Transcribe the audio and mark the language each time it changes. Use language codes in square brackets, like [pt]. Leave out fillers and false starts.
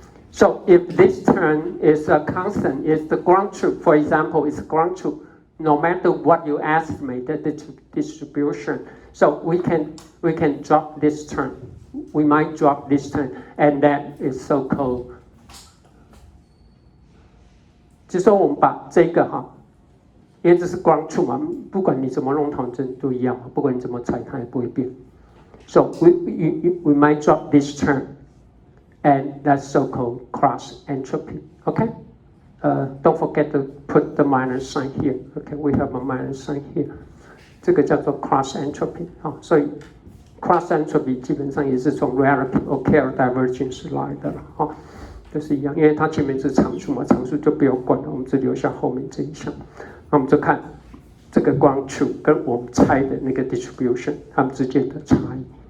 [en] So if this term is a constant, is the ground truth, for example, it's ground truth, no matter what you estimate the distribution. So we can drop this term. We might drop this term, and that is so-called. [zh] 就是说我们把这个因为这是ground truth嘛，不管你怎么弄统针都一样，不管你怎么裁它也不会变。 [en] So we might drop this term. And that's so-called cross entropy. Okay? Don't forget to put the minus sign here. Okay, we have a minus sign here. [zh] 这个叫做 cross entropy. 所以 cross entropy 基本上也是从 relative or chaos divergence 来的了。就是一样，因为它前面是常数嘛，常数就不用管了，我们只留下后面这一项。那我们就看这个ground truth跟我们猜的那个 distribution 它们之间的差异。